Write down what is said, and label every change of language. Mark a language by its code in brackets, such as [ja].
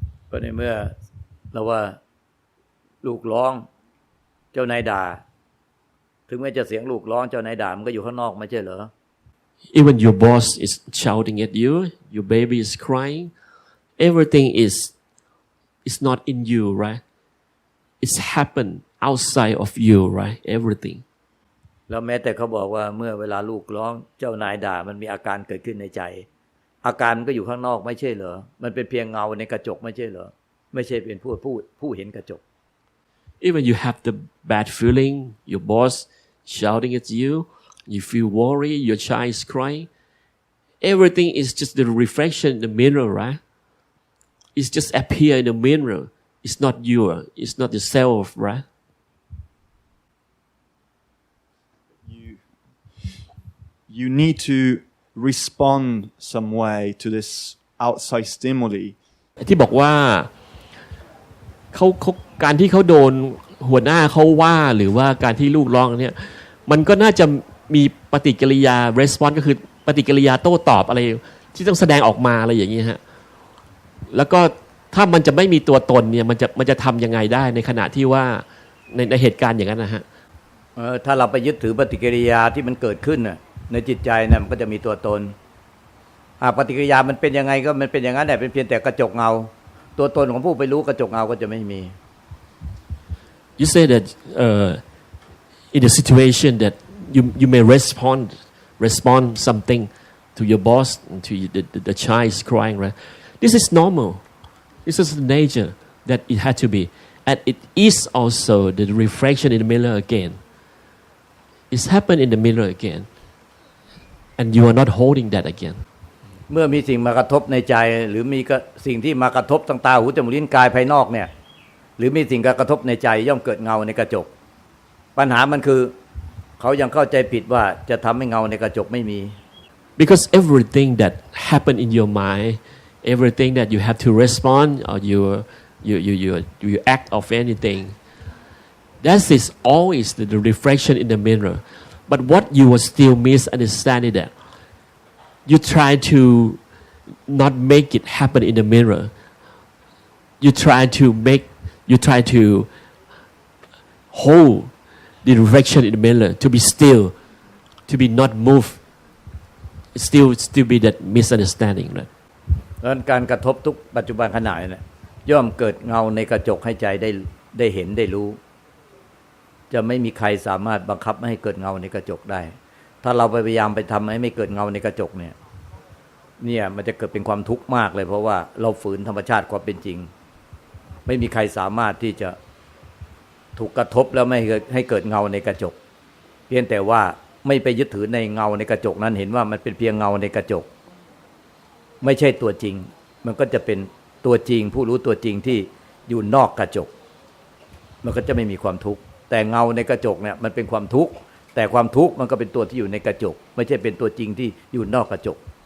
[th] ก็ในเมื่อเราว่าลูกร้องเจ้านายด่าถึงแม้จะเสียงลูกร้องเจ้านายด่ามันก็อยู่ข้างนอกไม่ใช่เหรอ [en] Even your boss is shouting at you, your baby is crying, everything is not in you, right? It's happened outside of you, right? Everything. [th] แล้วแม้แต่เขาบอกว่าเมื่อเวลาลูกร้องเจ้านายด่ามันมีอาการเกิดขึ้นในใจอาการมันก็อยู่ข้างนอกไม่ใช่เหรอมันเป็นเพียงเงาในกระจกไม่ใช่เหรอไม่ใช่เป็นผู้เห็นกระจก [en] Even you have the bad feeling, your boss shouting at you, you feel worried, your child is crying. Everything is just the reflection in the mirror, right? It's just appear in the mirror. It's not you. It's not yourself, right? You need to respond some way to this outside stimuli. [th] ที่บอกว่าเขาการที่เขาโดนหัวหน้าเขาว่าหรือว่าการที่ลูกร้องเนี่ยมันก็น่าจะมีปฏิกิริยา response ก็คือปฏิกิริยาโต้ตอบอะไรที่ต้องแสดงออกมาอะไรอย่างนี้ฮะแล้วก็ถ้ามันจะไม่มีตัวตนเนี่ยมันจะทำยังไงได้ในขณะที่ว่าในเหตุการณ์อย่างนั้นนะฮะ ถ้าเราไปยึดถือปฏิกิริยาที่มันเกิดขึ้นน่ะในจิตใจน่ะมันก็จะมีตัวตนปฏิกิริยามันเป็นยังไงก็มันเป็นอย่างนั้นแหละเป็นเพียงแต่กระจกเงาตัวตนของผู้ไปรู้กระจกเงาก็จะไม่มี [en] You say that in a situation that you may respond something to your boss to the child is crying, right? This is normal. This is the nature that it had to be, and it is also the reflection in the mirror again. It's happened in the mirror again, and you are not holding that again. [th] เมื่อมีสิ่งมากระทบในใจหรือมีสิ่งที่มากระทบทางตาหูจมูกลิ้นกายภายนอกเนี่ยหรือมีสิ่งกระทบในใจย่อมเกิดเงาในกระจก ปัญหามันคือเขายังเข้าใจผิดว่าจะทำให้เงาในกระจกไม่มี [en] because everything that happen in your mind everything that you have to respond or you act of anything that is always the reflection in the mirror but what you will still misunderstanding that you try to not make it happen in the mirror you try to hold the reflection in the mirror to be still to be not move still be that misunderstanding right [th] ดังนั้นการกระทบทุกปัจจุบันขณะเนี่ยย่อมเกิดเงาในกระจกให้ใจได้เห็นได้รู้จะไม่มีใครสามารถบังคับไม่ให้เกิดเงาในกระจกได้ถ้าเราพยายามไปทำให้ไม่เกิดเงาในกระจกเนี่ย มันจะเกิดเป็นความทุกข์มากเลยเพราะว่าเราฝืนธรรมชาติความเป็นจริงไม่มีใครสามารถที่จะถูกกระทบแล้วไม่ให้เกิดเงาในกระจกเพียงแต่ว่าไม่ไปยึดถือในเงาในกระจกนั้นเห็นว่ามันเป็นเพียงเงาในกระจกไม่ใช่ตัวจริงมันก็จะเป็นตัวจริงผู้รู้ตัวจริงที่อยู่นอกกระจกมันก็จะไม่มีความทุกข์แต่เงาในกระจกเนี่ยมันเป็นความทุกข์แต่ความทุกข์มันก็เป็นตัวที่อยู่ในกระจกไม่ใช่เป็นตัวจริงที่อยู่นอกกระจก